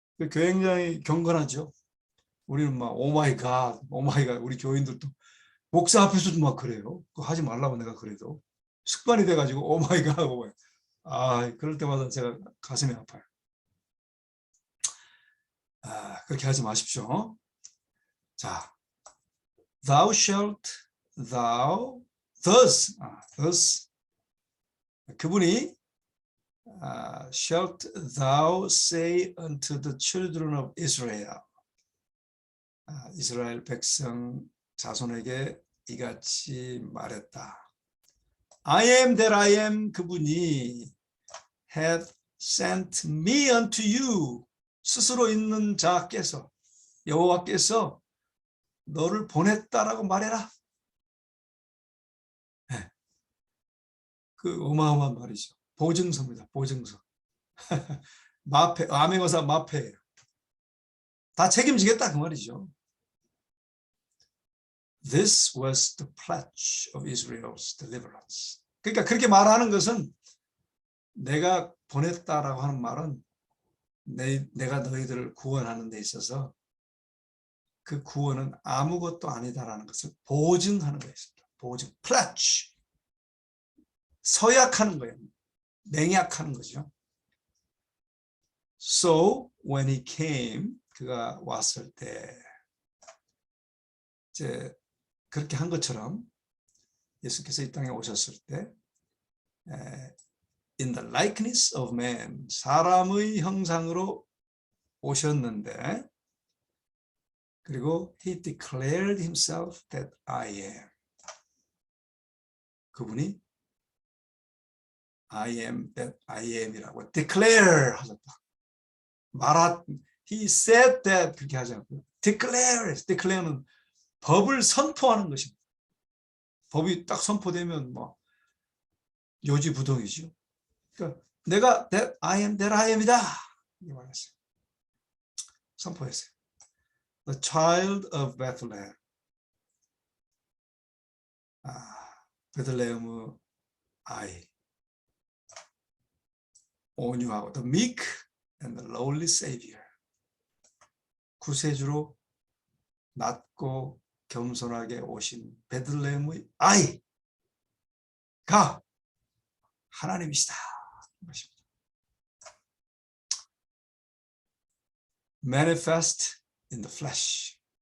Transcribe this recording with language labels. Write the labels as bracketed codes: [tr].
[ko] 굉장히 경건하죠. 우리는 막 오마이갓 우리 교인들도 목사 앞에서도 막 그래요. 그거 하지 말라고 내가 그래도 습관이 돼가지고 오마이갓 그럴 때마다 제가 가슴이 아파요. 그렇게 하지 마십시오. [en] 자, thou shalt thus [ko] 그분이 [en] shalt thou say unto the children of Israel [ko] 이스라엘 백성 자손에게 이같이 말했다. [en] I am that I am [ko] 그분이 [en] hath sent me unto you [ko] 스스로 있는 자께서 여호와께서 너를 보냈다라고 말해라. 네. 그 어마어마한 말이죠. 보증서입니다. 보증서. 마패, 암행어사 마패예요. 다 책임지겠다 그 말이죠. [en] This was the pledge of Israel's deliverance. [ko] 그러니까 그렇게 말하는 것은 내가 보냈다라고 하는 말은 내가 너희들을 구원하는 데 있어서 그 구원은 아무것도 아니다라는 것을 보증하는 데 있습니다. 보증, pledge. 서약하는 거예요. 맹약하는 거죠. [en] So when he came, [ko] 그가 왔을 때 이제 그렇게 한 것처럼 예수께서 이 땅에 오셨을 때 [en] in the likeness of man, [ko] 사람의 형상으로 오셨는데, 그리고 [en] he declared himself that I am. [ko] 그분이 [en] I am that I am [ko] 이라고 declare 하셨다. [en] he said that [ko] 그렇게 하지 않고요. declare는 법을 선포하는 것입니다. 법이 딱 선포되면 뭐 요지부동이죠. 그러니까 내가 [en] that I am that I am [ko] 이다 이렇게 말했어요. 선포했어요. [en] The child of Bethlehem. [ko] 베들레헴의 아이, 온유하고 [en] the meek and the lowly savior. [ko] 구세주로 낮고 겸손하게 오신 베들레헴의 아이가 하나님이시다. [en] Manifest in the flesh.